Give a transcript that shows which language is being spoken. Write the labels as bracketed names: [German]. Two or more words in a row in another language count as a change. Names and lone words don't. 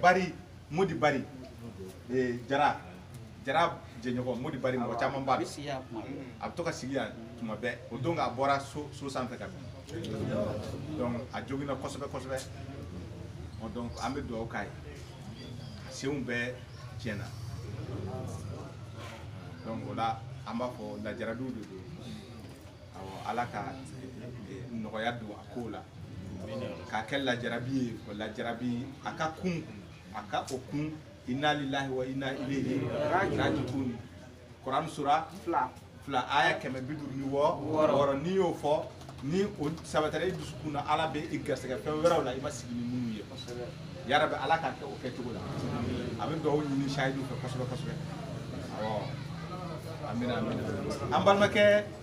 [Bambara] Bari Modi Bari Jara jɛɲɔgɔn Modi Bari mɔgɔ caman b'a dɔn a bɛ to ka sigi yan tuma bɛɛ o don a bɔra so sanfɛ ka bin donc a joginna kosɛbɛ kosɛbɛ donc an bɛ dugawu k'a ye a senw bɛɛ tiɲɛna donc o la an b'a fɔ lajarabiw de don awɔ ala ka nɔgɔya don a kow la k'a kɛ lajarabi ye o lajarabi a ka kun aka okun [Arabic] إنا لله وإنا إليه راجعون [Bambara] Quran sura fla aya kɛmɛ bi duuru ni wɔɔrɔ n'i y'o fɔ ni o sabatara i dusukun na ala bɛ i garisɛgɛ fɛn wɛrɛw la i ma sigi ni minnu ye yarabi ala k'a kɛ o kɛcogo la a bɛ dugawu ɲini sahidu fɛ kosɛbɛ kosɛbɛ awɔ amina amina an balimakɛ